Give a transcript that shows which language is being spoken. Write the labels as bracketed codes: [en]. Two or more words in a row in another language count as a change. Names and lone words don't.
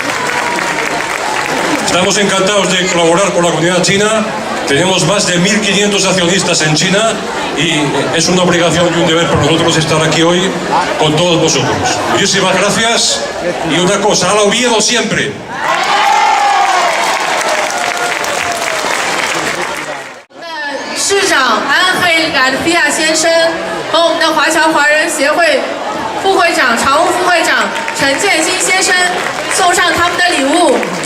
[es] Estamos encantados de colaborar con la comunidad china. Tenemos más de 1.500 accionistas en China y es una obligación y un deber para nosotros estar aquí hoy con todos vosotros. Muchísimas gracias. Y una cosa, al Oviedo siempre. [zh] 市长安黑·garcía亚先生和我们的华侨华人协会副会长、常务副会长陈建新先生送上他们的礼物。